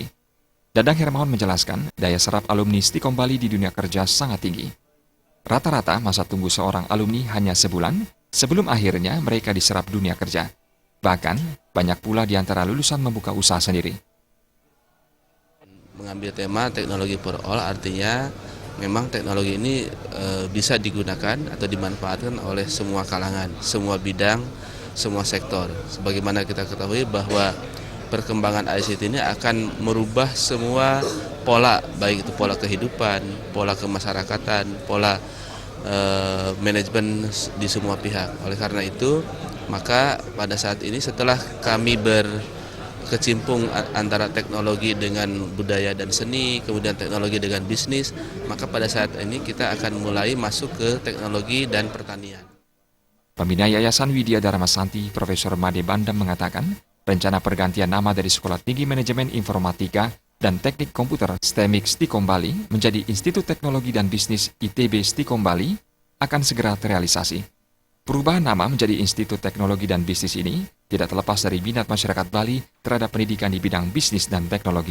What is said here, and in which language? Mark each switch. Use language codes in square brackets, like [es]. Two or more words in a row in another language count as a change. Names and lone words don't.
[id] Dadang Hermawan menjelaskan, daya serap alumni Stikom Bali di dunia kerja sangat tinggi. Rata-rata masa tunggu seorang alumni hanya sebulan, sebelum akhirnya mereka diserap dunia kerja. Bahkan, banyak pula di antara lulusan membuka usaha sendiri. Mengambil tema teknologi [en] for all [id] artinya memang teknologi ini bisa digunakan atau dimanfaatkan oleh semua kalangan, semua bidang, semua sektor. Sebagaimana kita ketahui bahwa perkembangan ICT ini akan merubah semua pola, baik itu pola kehidupan, pola kemasyarakatan, pola manajemen di semua pihak. Oleh karena itu, maka pada saat ini setelah kami berkecimpung antara teknologi dengan budaya dan seni, kemudian teknologi dengan bisnis, maka pada saat ini kita akan mulai masuk ke teknologi dan pertanian. Pembina Yayasan Widya Dharma Santi, Profesor Made Bandam mengatakan, rencana pergantian nama dari Sekolah Tinggi Manajemen Informatika dan Teknik Komputer STIMIK Stikom Bali menjadi Institut Teknologi dan Bisnis ITB Stikom Bali akan segera terrealisasi. Perubahan nama menjadi Institut Teknologi dan Bisnis ini tidak terlepas dari minat masyarakat Bali terhadap pendidikan di bidang bisnis dan teknologi.